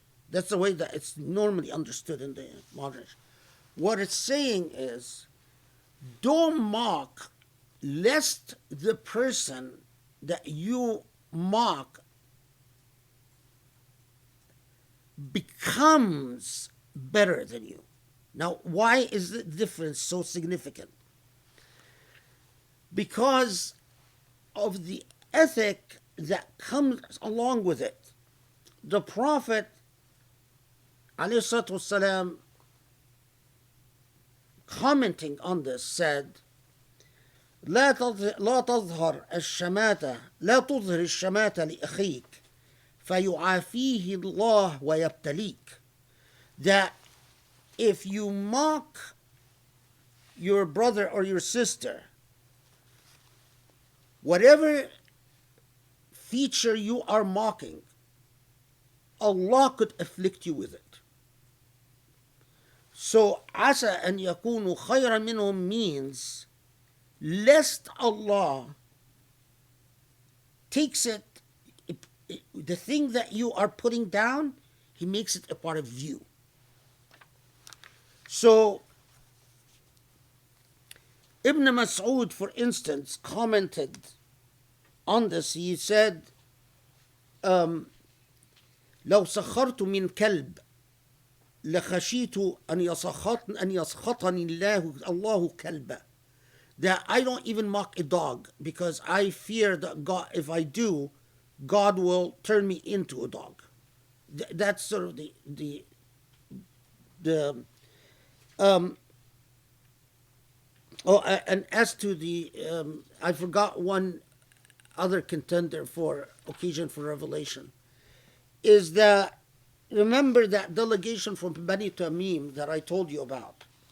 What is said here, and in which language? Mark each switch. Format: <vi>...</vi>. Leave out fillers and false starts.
<en>That's the way that it's normally understood in the modern. What it's saying is, don't mock lest the person that you mock becomes better than you. Now, why is the difference so significant? Because of the ethic that comes along with it. The Prophet ﷺ, commenting on this, said,</en> <ar>لا تظهر الشماتة لا تظهر الشماتة لأخيك فيعافيه الله ويبتليك.</ar> <en>That if you mock your brother or your sister, whatever feature you are mocking, Allah could afflict you with it. So,</en> <ar>عسى أن يكونوا خيرا منهم</ar> <en>means, lest Allah takes it, the thing that you are putting down, He makes it a part of you. So, Ibn Mas'ud, for instance, commented on this. He said,</en> <ar>لو سخرت من كلب لخشيت أن يسخطني الله كلبا.</ar> <en>That I don't even mock a dog because I fear that God, if I do, God will turn me into a dog. That's sort of the and as to the I forgot one other contender for occasion for revelation, is that, remember that delegation from Bani Tamim that I told you about?</en>